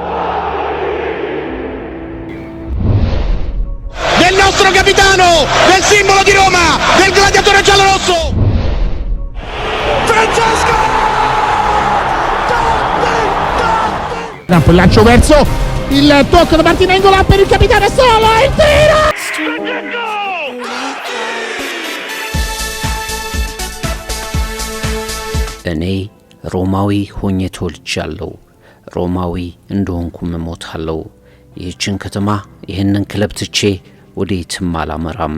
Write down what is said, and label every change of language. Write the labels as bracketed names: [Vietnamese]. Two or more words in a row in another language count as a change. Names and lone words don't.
[Italian] Del nostro capitano, del simbolo di Roma, del gladiatore giallorosso! Francesco! Il lancio verso il tocco da Martinengola per il capitano solo, il tiro! [Amharic] እኔ ሮማዊ ሆኜ ተወልጃለሁ። ሮማዊ እንደሆንኩም እሞታለሁ። ይህችን ከተማ ይህንን ክለብ ትቼ ወዴትም አላመራም።